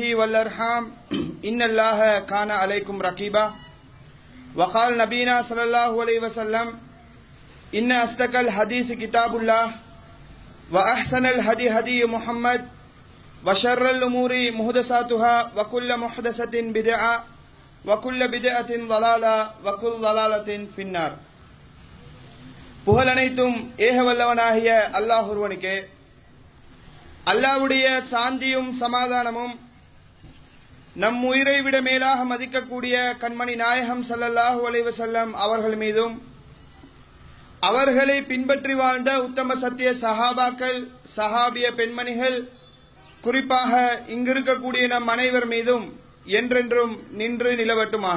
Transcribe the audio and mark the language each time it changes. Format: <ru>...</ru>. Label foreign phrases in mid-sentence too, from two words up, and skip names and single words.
<ar>والأرحام إن الله كان عليكم رقيبا وقال نبينا صلى الله عليه وسلم إن أصدق الحديث كتاب الله وأحسن الهدي هدي محمد وشر الأمور محدثاتها وكل محدثة بدعة وكل بدعة ضلالة وكل ضلالة في النار</ar> <ta>புகழனைத்தும் ஏகவல்லவனாகிய அல்லாஹ் ஒருவனுக்கே அல்லாஹ்வுடைய சாந்தியும் சமாதானமும் நம் உயிரை விட மேலாக மதிக்கக்கூடிய கண்மணி நாயகம்</ta> <ar>صلى الله عليه وسلم</ar> <ta>அவர்கள் மீதும் அவர்களை பின்பற்றி வாழ்ந்த உத்தம சத்திய சஹாபாக்கள் சஹாபிய பெண்மணிகள் குறிப்பாக இங்கிருக்கக்கூடிய நம் அனைவர் மீதும் என்றென்றும் நின்று நிலவட்டுமாக.</ta>